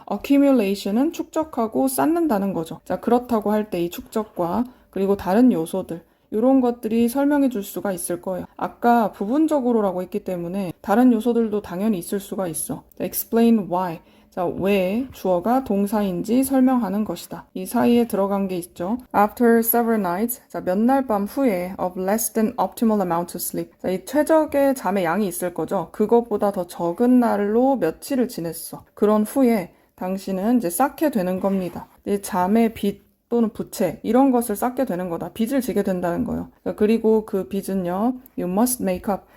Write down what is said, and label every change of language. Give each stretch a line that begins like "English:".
Korean: accumulation은 축적하고 쌓는다는 거죠. 자, 그렇다고 할 때 이 축적과 그리고 다른 요소들 이런 것들이 설명해 줄 수가 있을 거예요. 아까 부분적으로라고 했기 때문에 다른 요소들도 당연히 있을 수가 있어.
English: 자, explain why.
Korean: 자, 왜 주어가 동사인지 설명하는 것이다. 이 사이에 들어간 게 있죠.
English: After several nights,
Korean: 자, 몇 날 밤 후에
English: of less than optimal amount of sleep.
Korean: 자, 이 최적의 잠의 양이 있을 거죠. 그것보다 더 적은 날로 며칠을 지냈어. 그런 후에 당신은 이제 쌓게 되는 겁니다. 이 잠의 빚 또는 부채 이런 것을 쌓게 되는 거다. 빚을 지게 된다는 거예요. 그리고 그 빚은요.
English: You must make up.